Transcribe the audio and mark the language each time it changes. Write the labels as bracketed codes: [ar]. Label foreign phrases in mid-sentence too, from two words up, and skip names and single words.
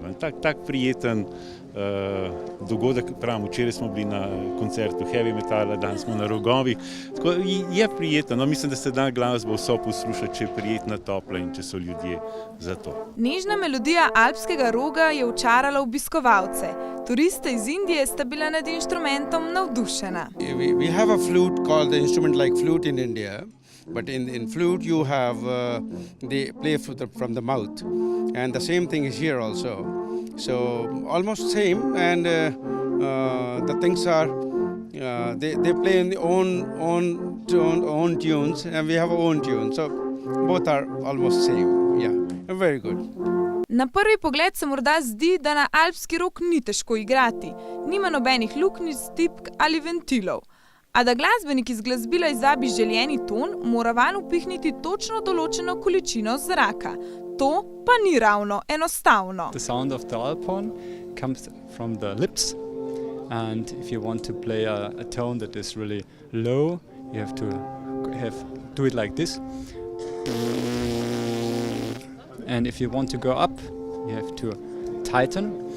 [sl] Tak prijeten dogodek, pravim, včeraj smo bili na koncertu [en] heavy metala, [sl] danes smo na rogovih. Tako je prijetno, no, mislim, da se da glasbo vso poslušati, če je prijetna, topla in če so ljudje za to. Nežna melodija alpskega roga je očarala obiskovalce. Turiste iz Indije sta bila nad inštrumentom navdušena. [en] We have a flute called the instrument like flute in India. But in flute you have they play from the mouth, and the same thing is here also. So almost same, and the things are they play in the own tunes, and we have our own tunes. So both are almost same. Yeah, very good. [sl] Na prvi pogled se morda zdi, da na alpski rog ni težko igrati. Nima nobenih luknjic, tipk ali ventilov. A da glasbenik iz glasbila izvabi željeni ton, mora vanj upihniti točno določeno količino zraka. To pa ni ravno enostavno. [en] The sound of the alphorn comes from the lips, and if you want to play a tone that is really low, you have to do it like this. And if you want to go up, you have to tighten.